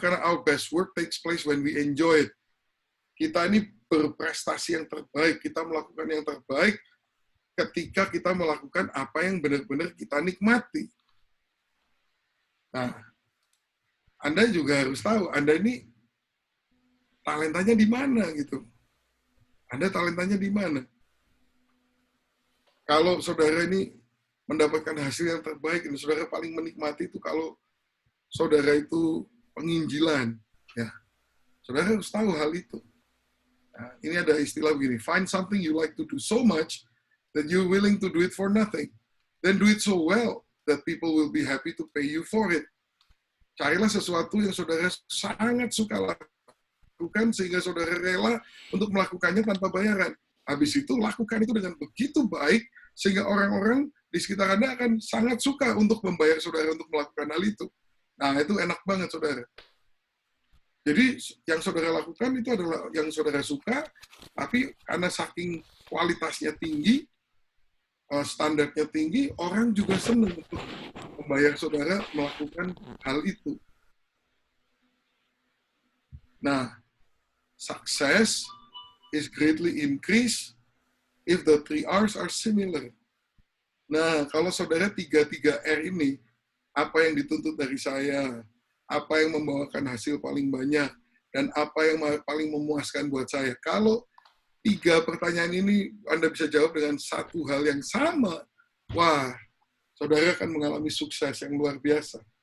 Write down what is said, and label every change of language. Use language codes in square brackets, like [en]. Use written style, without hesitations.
[en] Karena our best work takes place when we enjoy it. [id] Kita ini berprestasi yang terbaik, kita melakukan yang terbaik ketika kita melakukan apa yang benar-benar kita nikmati. Nah, Anda juga harus tahu, Anda ini talentanya di mana gitu. Anda talentanya di mana? Kalau saudara ini mendapatkan hasil yang terbaik, ini saudara paling menikmati itu kalau saudara itu penginjilan. Ya, saudara harus tahu hal itu. Nah, ini ada istilah begini, [en] find something you like to do so much that you're willing to do it for nothing. Then do it so well that people will be happy to pay you for it. [id] Carilah sesuatu yang saudara sangat suka lakukan sehingga saudara rela untuk melakukannya tanpa bayaran. Habis itu lakukan itu dengan begitu baik sehingga orang-orang di sekitar Anda akan sangat suka untuk membayar saudara untuk melakukan hal itu. Nah, itu enak banget, saudara. Jadi, yang saudara lakukan itu adalah yang saudara suka, tapi karena saking kualitasnya tinggi, standarnya tinggi, orang juga senang untuk membayar saudara melakukan hal itu. [en] Nah, success is greatly increased if the 3 R's are similar. [id] Nah, kalau saudara 3 R ini, apa yang dituntut dari saya, apa yang membawakan hasil paling banyak, dan apa yang paling memuaskan buat saya. Kalau 3 pertanyaan ini Anda bisa jawab dengan satu hal yang sama, wah, saudara akan mengalami sukses yang luar biasa.